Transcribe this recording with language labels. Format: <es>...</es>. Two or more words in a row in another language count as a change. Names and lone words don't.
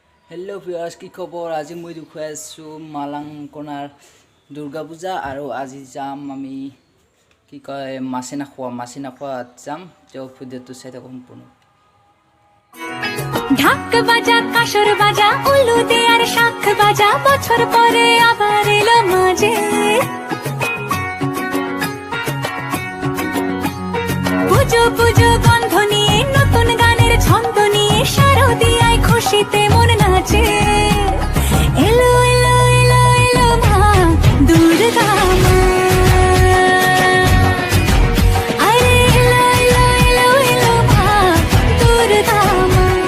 <as>हेलो ভিউয়ার্স কি খবৰ আজি মই দেখুৱাই আছো মালাংকনাৰ দুৰ্গা পূজা আৰু আজি যাম আমি কি কয় মাছে নাখোৱা যাম তেও ভিডিওটো চাই থাকক সম্পূৰ্ণ</as> <bn>ঢাক বাজা কাশর বাজা উলু দে আর শাখ বাজা বছর পরে আবার এলো মাঝে পুজো পুজো গন্ধ নিয়ে নতুন গানের ছন্দ নিয়ে শারদিয়ায় খুশিতে মন নাচে এলো এলো এলো এলো মা দুর্গা মা আরে এলো এলো এলো এলো মা দুর্গা মা</bn>